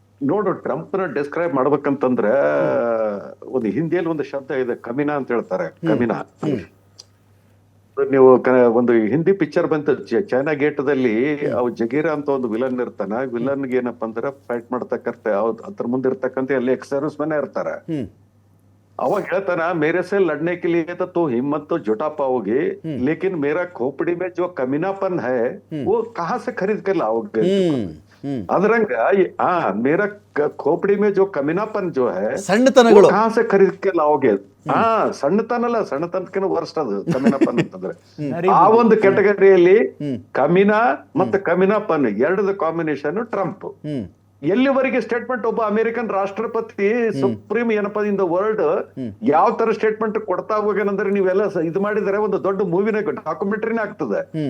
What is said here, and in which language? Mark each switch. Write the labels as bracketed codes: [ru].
[kn] ನೋಡು, ಟ್ರಂಪ್ನ ಡಿಸ್ಕ್ರೈಬ್ ಮಾಡ್ಬೇಕಂತಂದ್ರೆ ಒಂದು ಹಿಂದಿಯಲ್ಲಿ ಒಂದು ಶಬ್ದ ಇದೆ, ಕಮಿನಾ ಅಂತ ಹೇಳ್ತಾರೆ. ಕಮಿನಾ ನೀವು ಒಂದು ಹಿಂದಿ ಪಿಕ್ಚರ್ ಬಂತು, ಚೈನಾ ಗೇಟ್ದಲ್ಲಿ ಅವ್ ಜಗೀರಾ ಅಂತ ಒಂದು ವಿಲನ್ ಇರ್ತಾನ. ವಿಲನ್ಗೆ ಏನಪ್ಪಾ ಅಂದ್ರೆ ಫೈಟ್ ಮಾಡ್ತಕ್ಕಂತ ಅದ್ರ ಮುಂದೆ ಇರ್ತಕ್ಕಂತ ಅಲ್ಲಿ ಎಕ್ಸ್ ಸರ್ವಿಸ್ ಮೆನ್ ಇರ್ತಾರ. ಅವಾಗ ಹೇಳ್ತಾನ, [hi] मेरे से लड़ने के लिए तो हिम्मत तो जुटा पाओगे, लेकिन मेरा खोपड़ी में जो कमीनापन है वो कहाँ से खरीद कर लाओगे? अदरंग मेरा खोपड़ी में जो कमीनापन जो है [kn] ಸಣ್ಣತನಗಳು [hi] कहाँ से खरीद के लाओगे? [kn] ಸಣ್ಣತನಲ್ಲ, ಸಣ್ಣತನಕ್ಕಿಂತ ವರ್ಸ್ಟ್ ಅದು ಕಮಿನಾಪನ್ ಅಂತಂದ್ರೆ. ಆ ಒಂದು ಕ್ಯಾಟಗರಿಯಲ್ಲಿ ಕಮಿನಾ ಮತ್ತೆ ಕಮಿನಾಪನ್ ಎರಡದ ಕಾಂಬಿನೇಷನ್ ಟ್ರಂಪ್. ಎಲ್ಲಿವರೆಗೆ ಸ್ಟೇಟ್ಮೆಂಟ್ ಒಬ್ಬ ಅಮೆರಿಕನ್ ರಾಷ್ಟ್ರಪತಿ ಸುಪ್ರೀಂ ಏನಪ್ಪಾ ಇನ್ ದ ವರ್ಲ್ಡ್ ಯಾವ ತರ ಸ್ಟೇಟ್ಮೆಂಟ್ ಕೊಡ್ತಾ ಹೋಗೇನಂದ್ರೆ ನೀವೆಲ್ಲ ಇದು ಮಾಡಿದ್ರೆ ಒಂದು ದೊಡ್ಡ ಮೂವಿನ ಡಾಕ್ಯುಮೆಂಟರಿನೇ ಆಗ್ತದೆ.